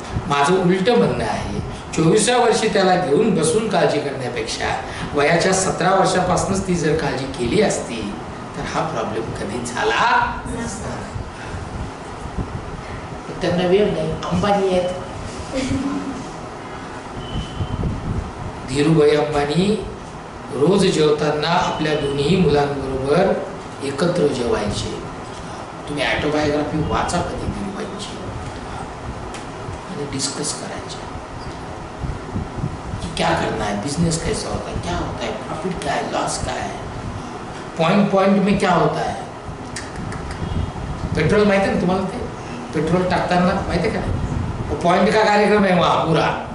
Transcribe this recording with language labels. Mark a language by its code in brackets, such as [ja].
[mr] माझं उलटं म्हणणं आहे, 24व्या वर्षी त्याला घेऊन बसून काळजी करण्यापेक्षा वयाच्या 17 वर्षापासूनच ती जर काळजी केली असती तर हा प्रॉब्लेम कधी झाला नसता. त्यांना वेळ नाही, अंबानी आहेत. धीरूभाई अंबानी रोज जेवताना आपल्या दोन्ही मुलांबरोबर एकत्र जेवायचे. तुम्ही ऑटोबायोग्राफी वाचा कधी धीरूभाईंची आणि डिस्कस करायचे [hi] की क्या करना है, बिजनेस कैसा होता है, क्या होता है, प्रॉफिट क्या है, लॉस क्या है, पॉइंट पॉइंट में क्या होता है. [mr] पेट्रोल माहिती आहे ना तुम्हाला, ते पेट्रोल टाकताना माहिती आहे का, पॉइंट का कार्यक्रम आहे [hi] वहाँ पूरा.